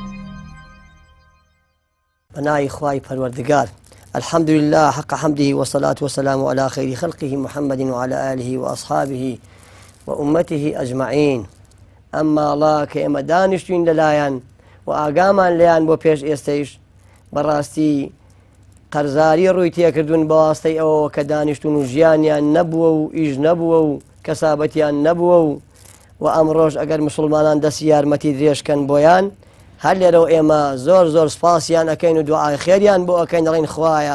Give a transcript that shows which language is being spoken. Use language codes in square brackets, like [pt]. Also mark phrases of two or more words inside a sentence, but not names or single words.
[ckb] بەناوی خوای پەروەردگار [ar] الحمد لله حق حمده والصلاة والسلام على خير خلقه محمد وعلى آله وأصحابه وأمته أجمعين. [ckb] أما الله كإما دانشتين للايان وآقامان ليان بو پیش ئێستەیش بەڕاستی قەرزاری ڕووی تێکردوون بەواسطەی ئەوەوە کە دانیشتون و ژیانیان نەبووە و ئیش نەبووە و کەسابەتیان نەبووە و ئەمڕۆژ ئەگەر مسلمانان دەستی یارمەتی درێژکەن بۆیان هەر لێرەوە ئێمە زۆر سپاسیان ئەەکەین و دوعای خێریان بۆ ئەەکەین دەڵێن خوایە